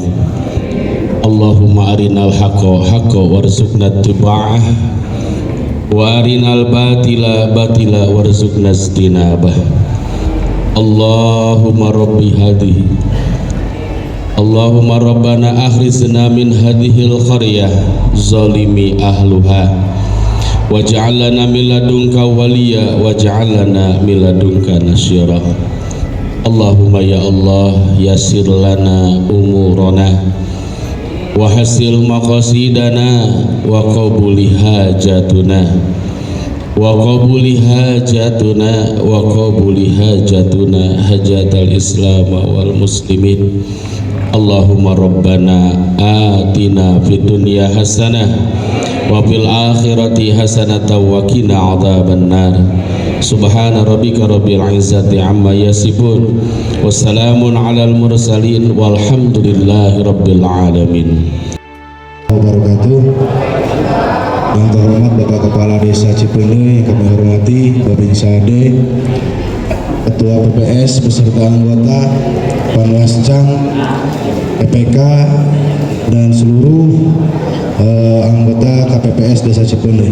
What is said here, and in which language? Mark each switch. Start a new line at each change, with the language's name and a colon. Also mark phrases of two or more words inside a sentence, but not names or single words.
Arabic: اللهم أرنا الحق حقا وارزقنا اتباعه وأرنا الباطل باطلا وارزقنا اجتنابه. اللهم رب هذه اللهم ربنا أخرجنا من هذه القرية الظالم أهلها واجعل لنا من لدنك وليا واجعل لنا من لدنك نصيرا. اللهم يا الله يسر لنا أمورنا وحصل مقاصدنا وقبول حاجاتنا وقبول حاجاتنا وقبول حاجاتنا حاجة الإسلام والمسلمين. اللهم ربنا آتنا في الدنيا حسنة وفي الآخرة حسنة وقنا عذاب النار. سبحان ربك رب العزة عما يصفون والسلام على المرسلين والحمد لله رب العالمين. Wabarakatuh.
Indonesian: Yang terhormat Bapak Kepala Desa Cipeuneuy yang kami hormati, Babin Sade, Ketua PPS beserta anggota Panwascam, PPK dan seluruh anggota KPPS Desa Cipeuneuy.